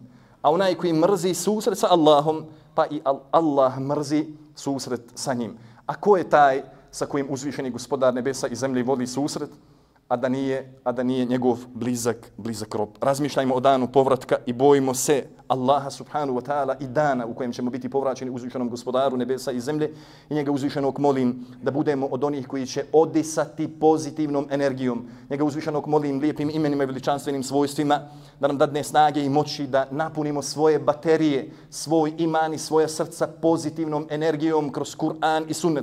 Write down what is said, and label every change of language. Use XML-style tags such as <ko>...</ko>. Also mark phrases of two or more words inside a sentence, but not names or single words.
<bs>A onaj koji mrzi susret sa Allahom, pa i Allah mrzi susret sa njim. A ko je taj sa kojim uzvišeni gospodar nebesa i zemlje voli susret, a da nije njegov blizak rob? Razmišljajmo o danu povratka i bojimo se Allaha</bs> <ar>سبحانه وتعالى</ar> <bs>i dana u kojem ćemo biti povraćeni uzvišenom gospodaru nebesa i zemlje, i njega uzvišenog molim da budemo od onih koji će odisati pozitivnom energijom. Njega uzvišenog molim lijepim imenima i veličanstvenim svojstvima da nam dadne snage i moći da napunimo svoje baterije, svoj iman i svoja srca pozitivnom energijom kroz Kur'an i sunnet.</bs>